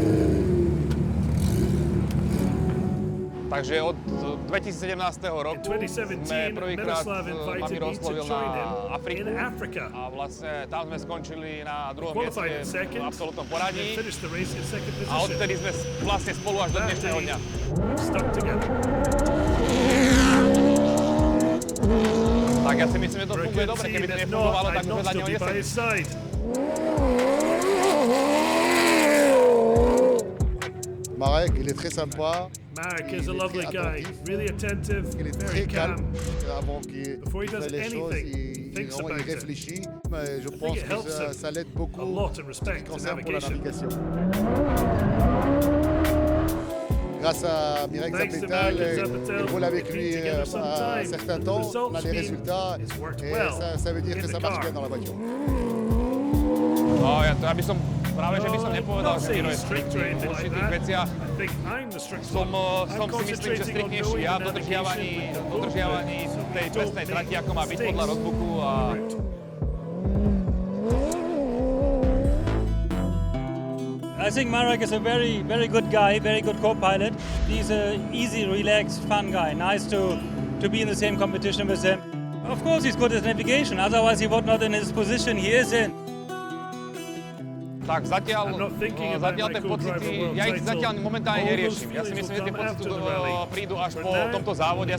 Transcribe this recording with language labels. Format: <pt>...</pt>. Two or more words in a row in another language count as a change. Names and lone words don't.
<sk>Takže od 2017 roku sme prvýkrát ma Miro oslovil na Afriku a vlastne tam sme skončili na druhom mieste v absolútnom poradí a odtedy sme vlastne spolu až do dnešného dňa. Tak ja si myslím, že to funguje dobre, keby to nefungovalo, tak už vedľa neho nesedí.</sk> <fr>Marek, il est très sympa.</fr> <en>Marek is a lovely guy, really attentive, very calm. Before he does anything, he thinks about it.</en> <fr>Je pense que ça l'aide beaucoup en ce qui concerne pour la navigation. Grâce à Mirek Zapetal, je roule avec lui un certain temps, on a les résultats et ça veut dire que ça marche bien dans la voiture.</fr> <sk>No, ja by som nepovedal, že Miro je striktný v určitých veciach. Som si myslím, že striktnejší ja v dodržiavaní tej presnej trati, ako má byť podľa roadbooku a</sk> <en>I think Marek is a very, very good guy, very good co-pilot. He's an easy, relaxed, fun guy. Nice to be in the same competition with him. Of course, he's good at navigation. Otherwise, he would not in his position he is in.</en> <sk>Tak zatiaľ tie pocity, ja ich zatiaľ momentálne neriešim. Ja si myslím, že tie pocity prídu až po tomto závode.</sk>